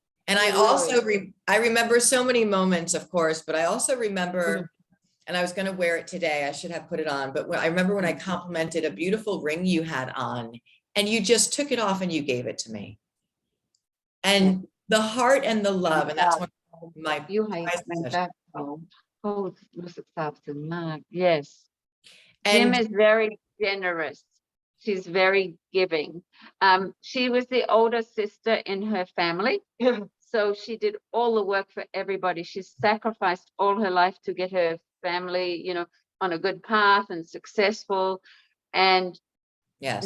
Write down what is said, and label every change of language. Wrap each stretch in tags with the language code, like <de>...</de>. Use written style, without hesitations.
<en>And I also, I remember so many moments, of course, but I also remember, and I was going to wear it today, I should have put it on, but I remember when I complimented a beautiful ring you had on, and you just took it off and you gave it to me. And the heart and the love, and that's one of my</en> <th>ยูให้</th> <en>prized</en> <th>มัน</th> <en>possessions.</en> <th>ก็เขาเขารู้สึกซาบซึ้งมาก</th> <en>yes</en> <th>Kim</th> <en>And is very generous. She's very giving. She was the older sister in her family. So she did all the work for everybody. She sacrificed all her life to get her family, you know, on a good path and successful. And yes,</en>